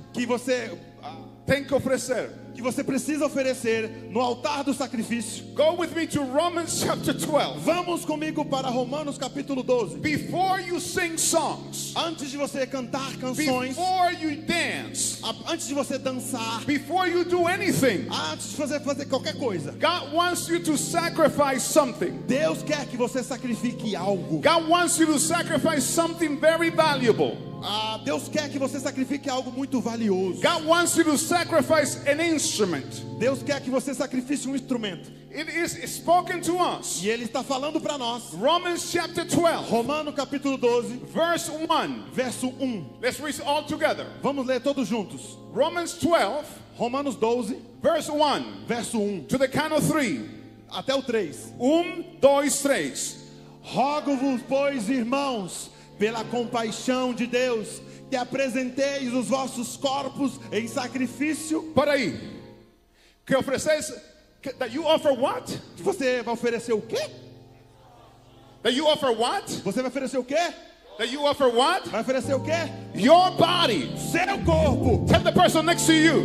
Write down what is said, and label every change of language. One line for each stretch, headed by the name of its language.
Portuguese: que você Tem que oferecer. precisa oferecer no altar do sacrifício.
English: Go with me to Romans chapter 12.
Portuguese: Vamos comigo para Romanos capítulo 12.
English: Before you sing songs,
Portuguese: Antes de você cantar canções,
English: before you dance,
Portuguese: antes de você dançar,
English: before you do anything,
Portuguese: antes de você fazer qualquer coisa,
English: God wants you to sacrifice something.
Portuguese: Deus quer que você sacrifique algo.
English: God wants you to sacrifice something very valuable.
Portuguese: Deus quer que você sacrifique algo muito valioso.
English: God wants you to sacrifice an instrument.
Portuguese: Deus quer que você sacrifique um instrumento.
English: It is spoken to us.
Portuguese: E Ele está falando para nós.
English: Romans chapter 12,
Portuguese: Romano capítulo 12,
English: verse 1.
Portuguese: verso 1.
English: Let's read it all together.
Portuguese: Vamos ler todos juntos.
English: Romans 12,
Portuguese: Romanos 12,
English: verse 1.
Portuguese: verso 1
English: To the count of 3.
Portuguese: até o 3. 2, 3. Rogo-vos, pois, irmãos, pela compaixão de Deus, que apresenteis os vossos corpos em sacrifício. Para aí. Que ofereces,
English: that you offer what?
Portuguese: Você vai oferecer o quê?
English: That you offer what?
Portuguese: Você vai oferecer o quê?
English: That you offer what?
Portuguese: Vai oferecer o quê?
English: Your body.
Portuguese: Seu corpo.
English: Tell the person next to you.